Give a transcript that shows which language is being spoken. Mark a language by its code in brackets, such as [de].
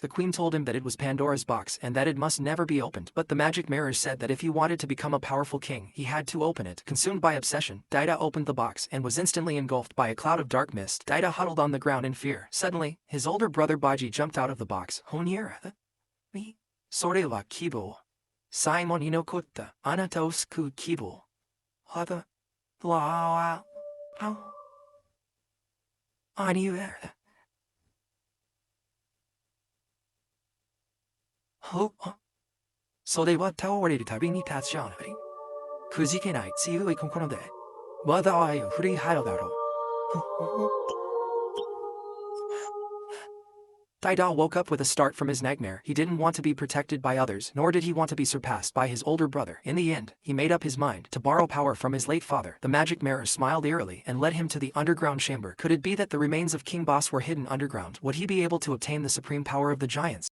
[en] The queen told him that it was Pandora's box and that it must never be opened. But the magic mirror said that if he wanted to become a powerful king, he had to open it. Consumed by obsession, Daida opened the box and was instantly engulfed by a cloud of dark mist. Daida huddled on the ground in fear. Suddenly, his older brother Baji jumped out of the box. [ja] Honiera, mi, それは希望。最後に残ったあなたを救う希望。はだ、わあ、あにえ。ほ、それは倒れるたびに立ち上がり。くじけない強い心で、災いを振り払うだろう。 [en] Daida woke up with a start from his nightmare. He didn't want to be protected by others, nor did he want to be surpassed by his older brother. In the end, he made up his mind to borrow power from his late father. The magic mirror smiled eerily and led him to the underground chamber. Could it be that the remains of King Boss were hidden underground? Would he be able to obtain the supreme power of the giants?